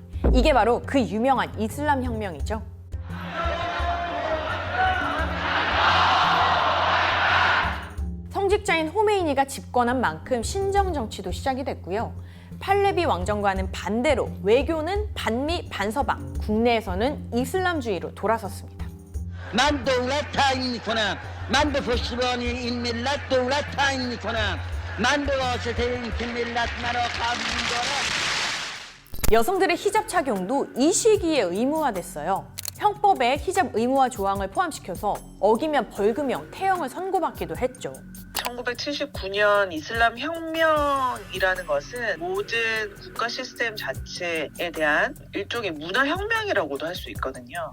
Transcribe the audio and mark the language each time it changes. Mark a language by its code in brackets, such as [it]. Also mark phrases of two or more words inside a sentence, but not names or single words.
[ko] 이게 바로 그 유명한 이슬람 혁명이죠. 성직자인 호메이니가 집권한 만큼 신정 정치도 시작이 됐고요. 팔레비 왕정과는 반대로 외교는 반미 반서방, 국내에서는 이슬람주의로 돌아섰습니다. [fa] من دولت تعیین میکنم من به پشتیبانی این ملت دولت تعیین میکنم من به واسطه اینکه ملت مرا قبول دارد. [ko] 여성들의 히잡 착용도 이 시기에 의무화됐어요. 형법에 히잡 의무화 조항을 포함시켜서 어기면 벌금형, 태형을 선고받기도 했죠. 1979년 이슬람 혁명이라는 것은 모든 국가 시스템 자체에 대한 일종의 문화혁명이라고도 할 수 있거든요.